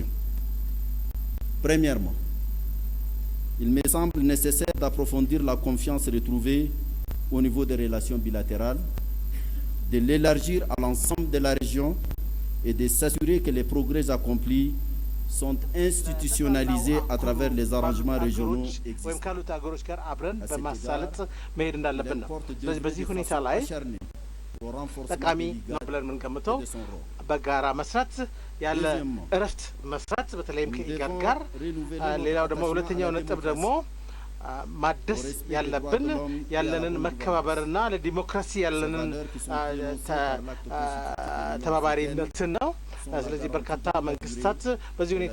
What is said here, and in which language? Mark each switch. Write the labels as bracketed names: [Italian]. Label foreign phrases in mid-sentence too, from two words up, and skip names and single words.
[French] Premièrement, il me semble nécessaire d'approfondir la confiance retrouvée au niveau des relations bilatérales, de l'élargir à l'ensemble de la région et de s'assurer que les progrès accomplis sont institutionnalisés à travers les arrangements régionaux existants. [Amharic] ጠቃሚ ነው ብለን የምንገምተው በጋራ መስራት ያለ እረፍት መስራት በተለይም ከኢጋድ ጋር ሌላው ደግሞ ሁለተኛው ነጥብ ደግሞ ማደስ ያለብን ያለንን መከባበርና ለዲሞክራሲ ያለንን ተባባሪነትን ነው። ስለዚህ በርካታ መንግስታት በዚህ ሁኔታ